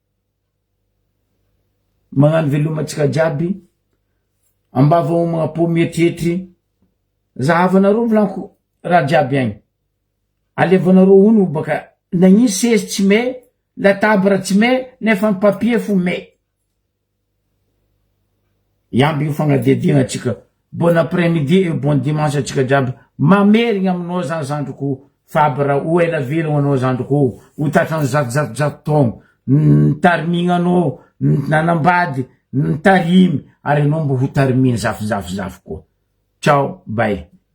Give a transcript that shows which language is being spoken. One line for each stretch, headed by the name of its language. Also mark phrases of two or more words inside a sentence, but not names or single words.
Malagasy: magnano velomatsika jiaby ambava magna po mietretry zahavanareo volaniko raha jiaby agny alevanareo ono baka nagnino sezy tsy me latabra tsy me nefa ny papier fo me iamby io fagnadiadiagna atsika
French: bon après-midi et bon dimanche
Malagasy: atsika jiaby mamerigna aminao zany zandroko fabra o ela velogno anao zandroko ho tatrany zato taogno nitarimigna anao nanambady nitarimy ary anao mbo ho tariminy zafizafizafy koa ciao bye